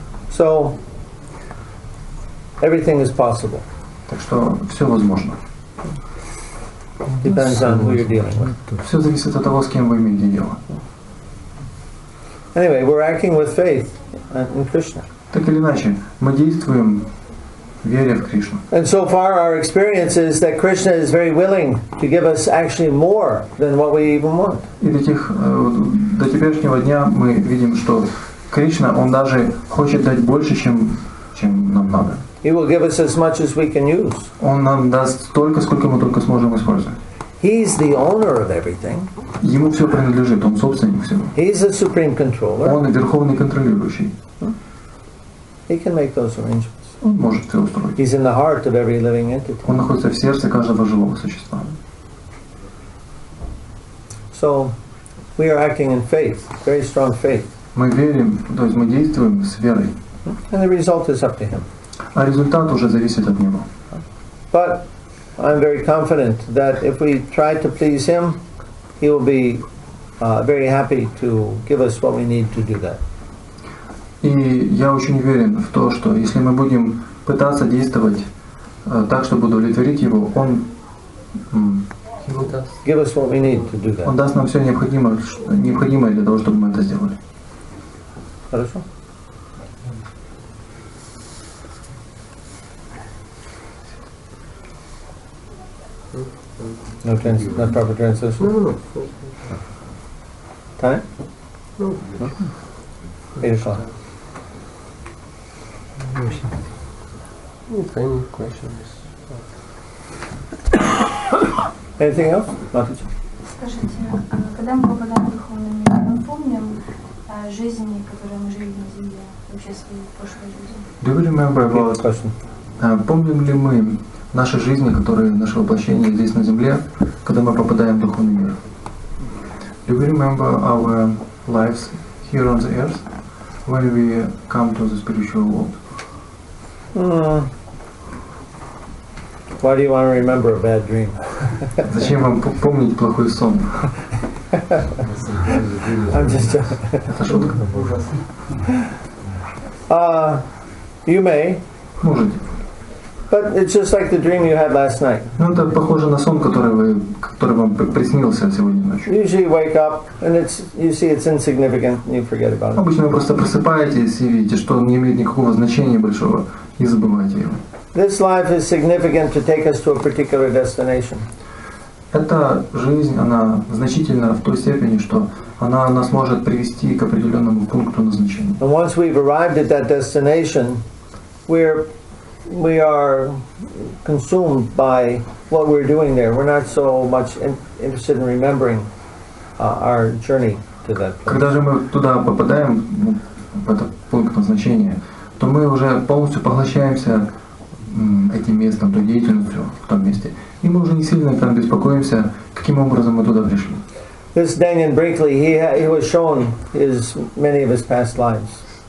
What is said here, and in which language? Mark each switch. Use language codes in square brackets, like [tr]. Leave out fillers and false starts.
[en] So, everything is possible. [ru] Так что все возможно. [en] Depends on who you're dealing with. [ru] Все зависит от того, с кем вы имеете дело. [en] Anyway, we're acting with faith in Krishna. [ru] Так или иначе, мы действуем, веря в Кришну. [en] And so far our experience is that Krishna is very willing to give us actually more than what we even want. [ru] И до теперешнего дня мы видим, что Кришна, он даже хочет дать больше, чем чем нам надо. [en] He will give us as much as we can use. [ru] Он нам даст столько, сколько мы только сможем использовать. [en] He's the owner of everything. [ru] Ему все принадлежит, он собственник всего. [en] He's the supreme controller. [ru] Он верховный контролирующий. [en] He can make those arrangements. [ru] Он может все устроить. [en] He's in the heart of every living entity. [ru] Он находится в сердце каждого живого существа. [en] So we are acting in faith, very strong faith. [ru] Мы верим, то есть мы действуем с верой. [en] And the result is up to him. [ru] А результат уже зависит от него. [en] But I'm very confident that if we try to please him, he will be very happy to give us what we need to do that. [ru] И я очень уверен в то, что если мы будем пытаться действовать так, чтобы удовлетворить его, он [en] Give us what we need to do that. [ru] Он даст нам все необходимое для того, чтобы мы это сделали. Хорошо? [en] No proper translation? No. Time? No. 8 o'clock. Any questions? Anything else? Mataji? [ru] Скажите, когда мы попадаем в духовный мир, мы помним жизни, которые мы жили на земле, вообще свои прошлые жизни? [en] Do you remember about, [ru] помним ли мы наши жизни, которые, наше воплощение здесь на земле, когда мы попадаем в духовный мир? [en] Do we remember our lives here on the earth when we come to the spiritual world? Why do you want to remember a bad dream? [ru] Зачем вам помнить плохой сон? [en] I'm just [ru] Это шутка. [en] You may, [ru] Можете. [en] but it's just like the dream you had last night. [ru] Ну, это похоже на сон, который вам приснился сегодня ночью. [en] Usually you wake up and you see it's insignificant and you forget about it. [ru] Обычно вы просто просыпаетесь и видите, что он не имеет никакого значения большого, и забываете его. [en] This life is significant to take us to a particular destination. [ru] Эта жизнь, она значительна в той степени, что она нас может привести к определенному пункту назначения. [en] And once we've arrived at that destination, we are consumed by what we're doing there. We're not so much interested in remembering our journey to that place. [ru] Когда же мы туда попадаем, в этот пункт назначения, то мы уже полностью поглощаемся этим местом, той деятельностью в том месте. И мы уже не сильно там беспокоимся, каким образом мы туда пришли. [en] This Daniel Brinkley, he was shown many of his past lives.